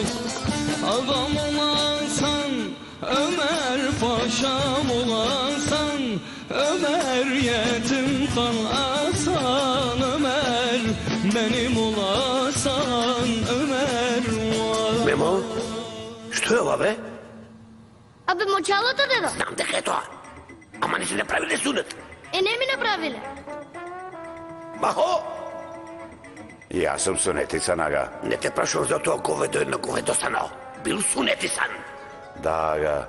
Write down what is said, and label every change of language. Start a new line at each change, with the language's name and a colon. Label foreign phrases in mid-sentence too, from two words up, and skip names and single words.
Turkish: Ağam olansan, Ömer paşam olansan, Ömer yetim kalasan, Ömer benim olasan, Ömer vay.
Serbian: Memo, što je ovo, be?
Macedonian: Абе, мочалото, дедо. Знам дека е тоа. Ама не си направиле сунет. Не ми направиле. Махо! Јас сум сунетисан, ага. Не те прашувам за тоа говедо едно говедо станал. Бил сунетисан. Да, ага.